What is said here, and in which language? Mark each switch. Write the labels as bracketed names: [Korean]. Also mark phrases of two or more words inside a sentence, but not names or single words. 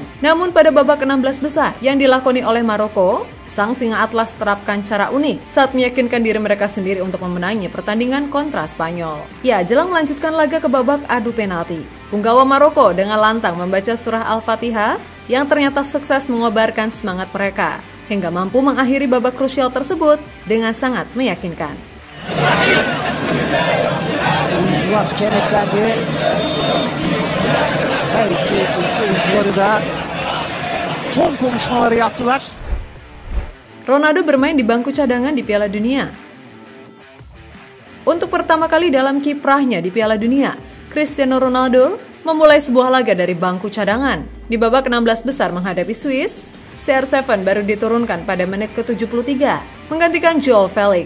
[Indonesian] Namun pada babak 16 besar yang dilakoni oleh Maroko, sang singa atlas terapkan cara unik saat meyakinkan diri mereka sendiri untuk memenangi pertandingan kontra Spanyol. Ya, jelang melanjutkan laga ke babak adu penalti, punggawa Maroko dengan lantang membaca surah Al-Fatihah yang ternyata sukses mengobarkan semangat mereka hingga mampu mengakhiri babak krusial tersebut dengan sangat meyakinkan. [Turkish] Oyuncular kenetlendi. Her iki oyuncuları da son konuşmaları yaptılar. [Indonesian] Ronaldo bermain di bangku cadangan di Piala Dunia. Untuk pertama kali dalam kiprahnya di Piala Dunia, Cristiano Ronaldo memulai sebuah laga dari bangku cadangan. Di babak 16 besar menghadapi Swiss, CR7 baru diturunkan pada menit ke-73, menggantikan João Felix.